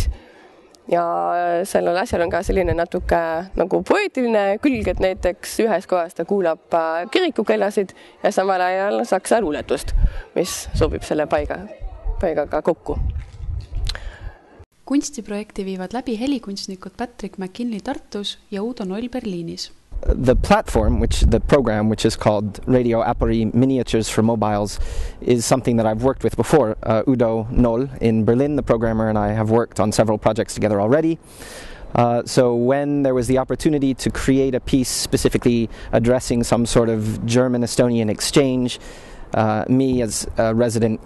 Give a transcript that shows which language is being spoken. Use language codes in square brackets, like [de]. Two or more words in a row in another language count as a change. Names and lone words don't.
[et] Ja sellel asjal on ka selline natuke nagu poeetiline külg, et näiteks ühes kohas ta kuulab kirikukellasid ja samal ajal saksa luuletust, mis sobib selle paigaga kokku. Kunstiprojekti viivad läbi helikunstnikud Patrick McKinley Tartus ja Udo Noll Berliinis. [en] The platform, the program, which is called Radio Apparie Miniatures for Mobiles, is something that I've worked with before. Udo Noll in Berlin, the programmer, and I have worked on several projects together already. So when there was the opportunity to create a piece specifically addressing some sort of German-Estonian exchange, me as a resident